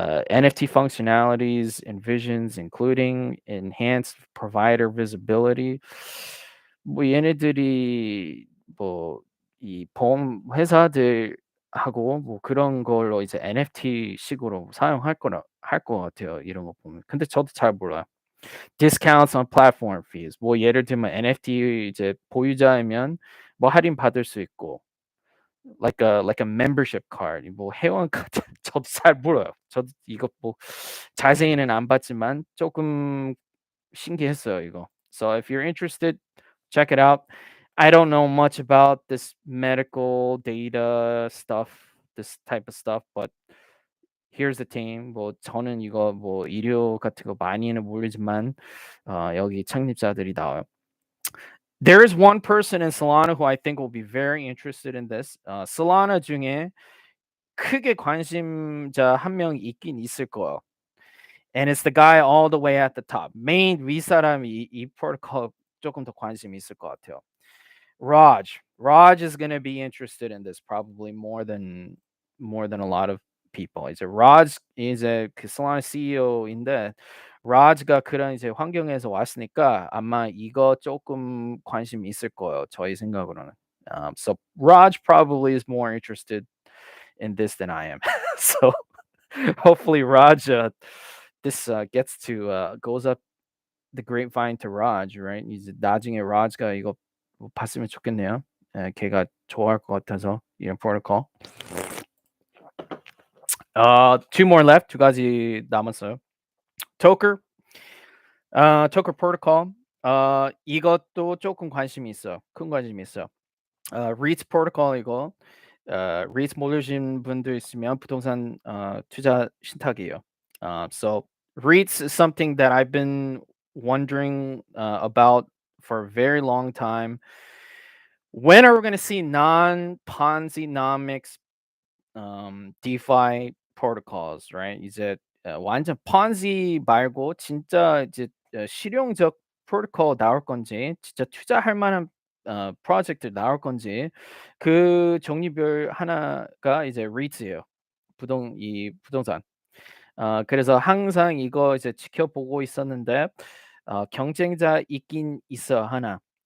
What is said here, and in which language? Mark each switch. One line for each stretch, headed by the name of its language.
English: NFT functionalities and visions, including enhanced provider visibility.
Korean: 뭐 얘네들이 뭐 이 보험 회사들하고 뭐 그런 걸로 이제 NFT 식으로 사용할 거라 할 것 같아요, 이런 거 보면. 근데 저도 잘 몰라요.
English: Discounts on platform fees.
Korean: 뭐 예를 들면 NFT 이제 보유자이면 뭐 할인 받을 수 있고
English: like a membership card
Korean: 뭐 회원 카드 저도 잘 몰라요. 저도 이거 뭐 자세히는 안 봤지만 조금 신기했어요, 이거.
English: So if you're interested, check it out. I don't know much about this medical data stuff, this type of stuff, but here's the team.
Korean: 뭐 저는 이거 뭐 의료 같은 거 많이는 모르지만 여기 창립자들이 나와요.
English: There is one person in Solana who I think will be very interested in this.
Korean: Solana 중에 크게 관심자 한 명 있긴 있을 거예요.
English: And it's the guy all the way at the top.
Korean: 메인 윗사람이 이 프로토콜 조금 더 관심이 있을 것 같아요.
English: Raj. Raj is going to be interested in this probably more than a lot of people.
Korean: 이제 Raj 이제 그 Solana CEO인데 Raj가 그런 이제 환경에서 왔으니까 아마 이거 조금 관심이 있을 거예요. 저희 생각으로는.
English: So Raj probably is more interested in this than I am. So hopefully Raj this gets to goes up the grapevine to Raj, right?
Korean: 이제 나중에 Raj가 이거 뭐 봤으면 좋겠네요. 예, 걔가 좋아할 것 같아서 이런 프로토콜.
English: Two more left.
Korean: 두 가지 남았어요. Toker, Toker 프로토콜. 이것도 조금 관심이 있어요. 큰 관심이 있어요. REITs 프로토콜 이거. REITs 모르신 분들 있으면 부동산 투자 신탁이에요.
English: So REITs is something that I've been wondering about for a very long time. When are we going to see non-Ponzi-nomics DeFi protocols, right?
Korean: 이제 완전 Ponzi 말고 진짜 이제 실용적 프로토콜 나올 건지, 진짜 투자할 만한 프로젝트 나올 건지 그 종류별 하나가 이제 REITs예요. 부동산. 그래서 항상 이거 이제 지켜보고 있었는데 경쟁자 있긴 있어 하나.